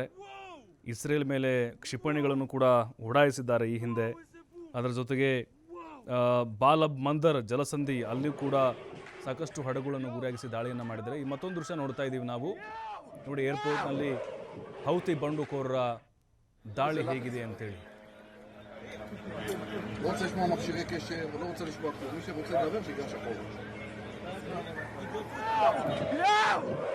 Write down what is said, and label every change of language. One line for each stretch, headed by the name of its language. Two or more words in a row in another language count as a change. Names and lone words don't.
Kannada: ಇಸ್ರೇಲ್ ಮೇಲೆ ಕ್ಷಿಪಣಿಗಳನ್ನು ಕೂಡ ಉಡಾಯಿಸಿದ್ದಾರೆ ಈ ಹಿಂದೆ. ಅದರ ಜೊತೆಗೆ ಬಾಲಬ್ ಮಂದರ್ ಜಲಸಂಧಿ ಅಲ್ಲಿಯೂ ಕೂಡ ಸಾಕಷ್ಟು ಹಡಗುಗಳನ್ನು ಗುರಿಯಾಗಿಸಿ ದಾಳಿಯನ್ನು ಮಾಡಿದ್ದಾರೆ. ಈ ಮತ್ತೊಂದು ದೃಶ್ಯ ನೋಡ್ತಾ ಇದ್ದೀವಿ ನಾವು. ನೋಡಿ, ಏರ್ಪೋರ್ಟ್ನಲ್ಲಿ ಹೌತಿ ಬಂಡುಕೋರರ ದಾಳಿ ಹೇಗಿದೆ ಅಂತೇಳಿ.
Hebrew: לא רוצה לשמוע מכשירי קשר, לא רוצה לשמוע כלום. מי שרוצה לדבר שיגש החוצה.